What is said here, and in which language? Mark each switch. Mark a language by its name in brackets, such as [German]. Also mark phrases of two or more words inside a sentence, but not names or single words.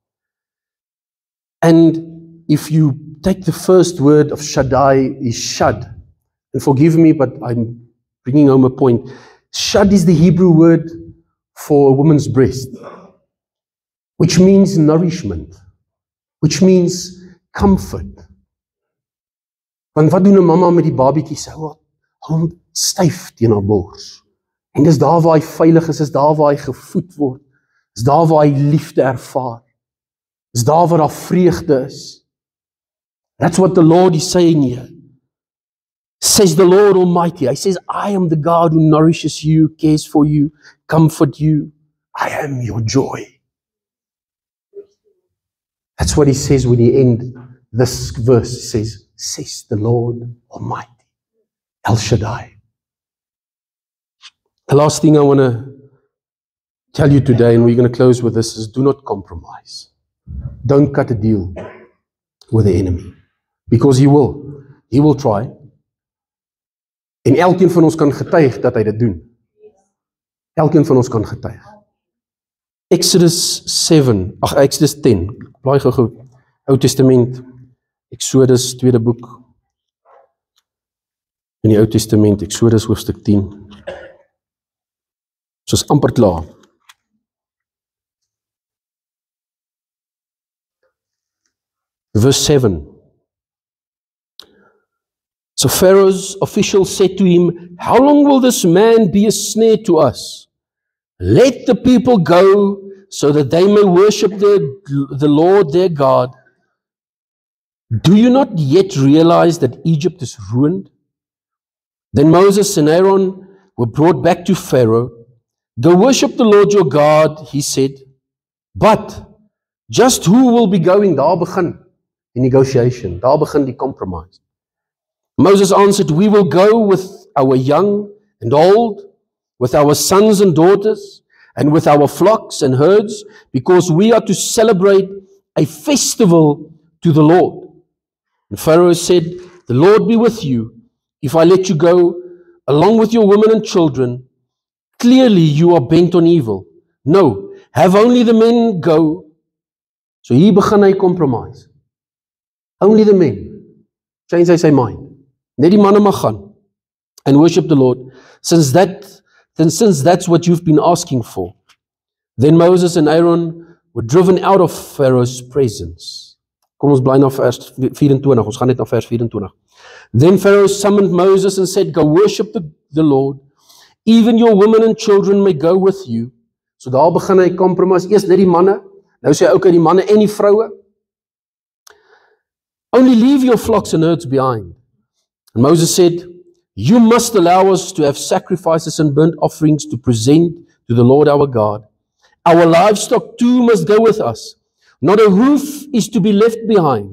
[English] And if you take the first word of Shaddai is Shad, and forgive me, but I'm bringing home a point. Shad is the Hebrew word for a woman's breast, which means nourishment, which means comfort. [Afrikaans] Want wat doen 'n mamma met die babietjie? Sy hou hom styf teen haar bors. En dis daar waar hy veilig is daar waar hy gevoed word. Dis daar waar hy liefde ervaar. Dis daar waar daar vreugde is. [English] That's what the Lord is saying here. Says the Lord Almighty. He says, I am the God who nourishes you, cares for you, comfort you. I am your joy. That's what He says when He ends this verse. He says, says the Lord Almighty. El Shaddai. The last thing I want to tell you today, and we're going to close with this, is do not compromise. Don't cut a deal with the enemy. Because he will. He will try. [Afrikaans] En elkeen van ons kan getuig dat hy dit doen. Elkeen van ons kan getuig. Exodus 10. Blaai gou-gou. Ou Testament. Exodus, tweede boek. In die Ou Testament, Exodus hoofstuk 10. Soos amper klaar. [English] Verse 7. So Pharaoh's officials said to him, how long will this man be a snare to us? Let the people go so that they may worship the Lord their God. Do you not yet realize that Egypt is ruined? Then Moses and Aaron were brought back to Pharaoh. Go worship the Lord your God, he said. But just who will be going? [Afrikaans] Daar begin die negotiation. Daar begin die compromise. [English] Moses answered, we will go with our young and old, with our sons and daughters, and with our flocks and herds, because we are to celebrate a festival to the Lord. And Pharaoh said, the Lord be with you. If I let you go, along with your women and children, clearly you are bent on evil. No, have only the men go. [Afrikaans] So hier begin hy [English] compromise. Only the men. Change [Afrikaans] hy sy [English] mind. [Afrikaans] Net die manne mag gaan [English] and worship the Lord, since that's what you've been asking for. Then Moses and Aaron were driven out of Pharaoh's presence. [Afrikaans] Kom ons bly na vers 24. Ons gaan net na vers 24. [English] Then Pharaoh summoned Moses and said, go worship the Lord. Even your women and children may go with you. [Afrikaans] So daar begin hy compromise. Eers net die manne. Nou sê hy ook die manne en die vroue. [English] Only leave your flocks and herds behind. And Moses said, you must allow us to have sacrifices and burnt offerings to present to the Lord our God. Our livestock too must go with us. Not a hoof is to be left behind.